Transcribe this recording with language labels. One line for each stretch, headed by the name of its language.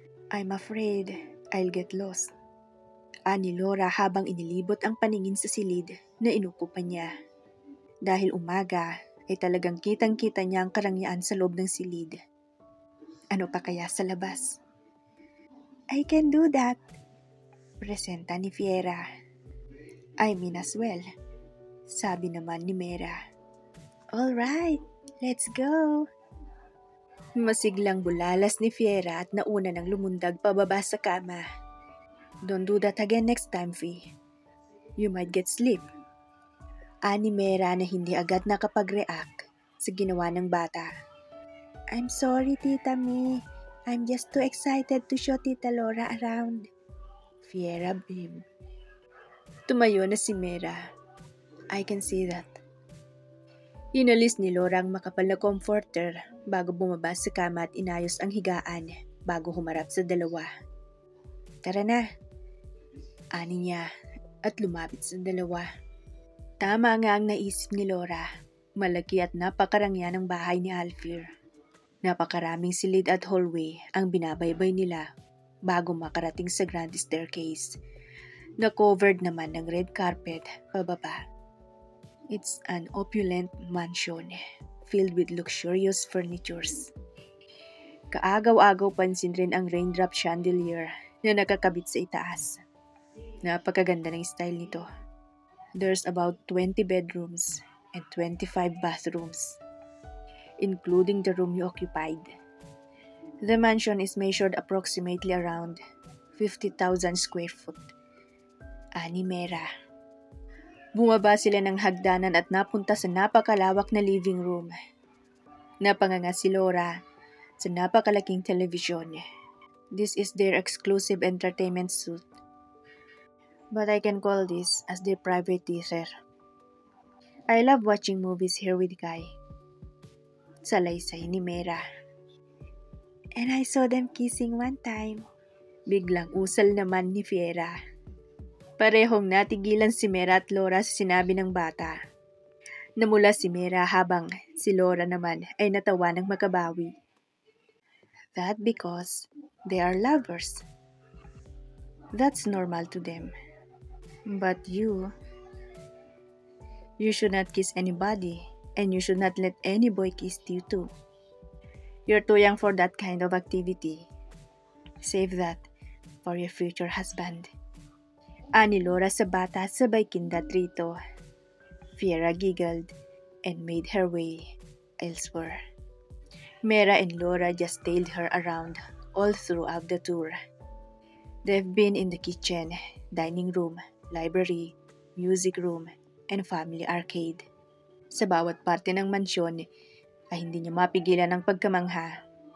English: I'm afraid I'll get lost.
Filipino: Ani Laura habang inilibot ang paningin sa silid na inukupan niya. Dahil umaga ay talagang kitang-kita niya ang karangyaan sa loob ng silid. Ano pa kaya sa labas?
English: I can do that.
Filipino: Presenta ni Fiera.
English: I mean as well.
Filipino: Sabi naman ni Mera.
English: Alright, let's go.
Filipino: Masiglang bulalas ni Fiera at nauna ng lumundag pababa sa kama.
English: Don't do that again next time, Fi. You might get sleep.
Filipino: Ani Mera na hindi agad nakapag-react sa ginawa ng bata.
English: I'm sorry, Tita May. I'm just too excited to show Tita Laura around. Fiera beamed.
Filipino: Tumayo na si Mera.
English: I can see that.
Filipino: Inalis ni Laura ang makapal na comforter bago bumaba sa kama at inayos ang higaan bago humarap sa dalawa. Tara na. Ani niya at lumapit sa dalawa. Tama nga ang naisip ni Laura. Malaki at napakarangya ng bahay ni Alfie. Napakaraming silid at hallway ang binabaybay nila bago makarating sa grand staircase na covered naman ng red carpet pababa.
English: It's an opulent mansion filled with luxurious furnitures.
Filipino: Kaagaw-agaw pansin rin ang raindrop chandelier na nakakabit sa itaas. Napakaganda ng style nito.
English: There's about 20 bedrooms and 25 bathrooms, including the room you occupied. The mansion is measured approximately around 50,000 square foot.
Filipino: Ani Mera. Bumaba sila ng hagdanan at napunta sa napakalawak na living room. Napanganga si Laura sa napakalaking television.
English: This is their exclusive entertainment suite. But I can call this as their private theater. I love watching movies here with Kai.
Filipino: Salaysay ni Mera.
English: And I saw them kissing one time.
Filipino: Biglang usal naman ni Fiera. Parehong natigilan si Mera at Laura sa sinabi ng bata. Namula si Mera habang si Laura naman ay natawa ng makabawi.
English: That because they are lovers. That's normal to them. But you should not kiss anybody and you should not let any boy kiss you too. You're too young for that kind of activity. Save that for your future husband.
Filipino: Ani Laura sa bata sabay kindat rito.
English: Fiera giggled and made her way elsewhere. Mera and Laura just tailed her around all throughout the tour. They've been in the kitchen, dining room, library, music room, and family arcade.
Filipino: Sa bawat parte ng mansyon ay hindi niya mapigilan ang pagkamangha.